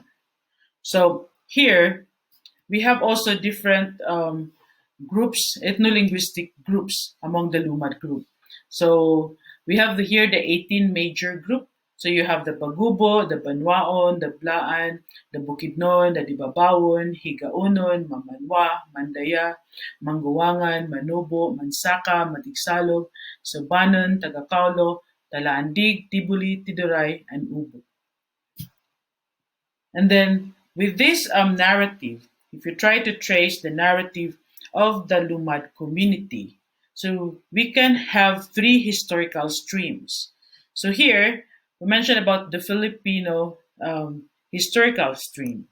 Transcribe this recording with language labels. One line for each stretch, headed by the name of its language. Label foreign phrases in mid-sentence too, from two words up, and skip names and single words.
English: So here we have also different groups, ethno-linguistic groups among the Lumad group. So we have here the 18 major group. So you have the Bagubo, the Banwaon, the Blaan, the Bukidnon, the Dibabawon, Higaunon, Mamanwa, Mandaya, Manguwangan, Manubo, Mansaka, Matigsalog, Sabanon, Tagakaulo, Talaandig, Tibuli, Tiduray, and Ubo. And then with this narrative, if you try to trace the narrative of the Lumad community, so we can have three historical streams. So here we mentioned about the Filipino historical stream.